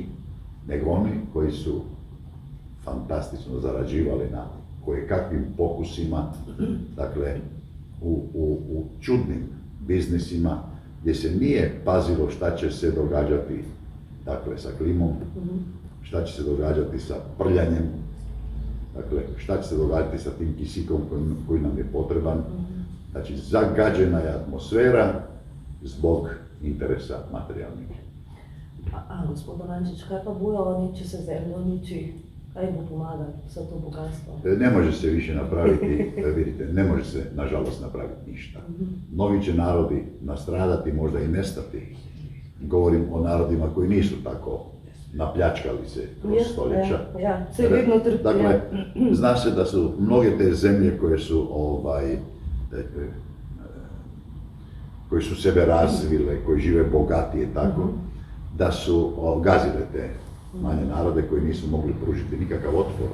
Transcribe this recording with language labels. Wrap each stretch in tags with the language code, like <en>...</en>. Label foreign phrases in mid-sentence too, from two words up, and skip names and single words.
<hr>nego oni koji su fantastično zarađivali na kojekakvim pokusima, dakle, u čudnim biznisima, gdje se nije pazilo šta će se događati, dakle, sa klimom, šta će se događati sa prljanjem, dakle, šta će se događati sa tim kisikom koji nam je potreban. Znači, zagađena je atmosfera zbog interesa materijalnih.</hr> <sl>Gospod Dolančić, kaj pa bojo oni, če se zemlja uniči? Kaj bo pomagati za to bogatstvo?</sl> <hr>Ne može se više napraviti, vidite, ne može se, nažalost, napraviti ništa. Mnogi će narodi nastradati, možda i nestati. Govorim o narodima koji nisu tako napljačkali se kroz stoljeća. Dakle, zna se da su mnoge te zemlje koje su sebe razvile, koji žive bogatije tako, da su gazile te manje narode koji nisu mogli pružiti nikakav otpor.</hr>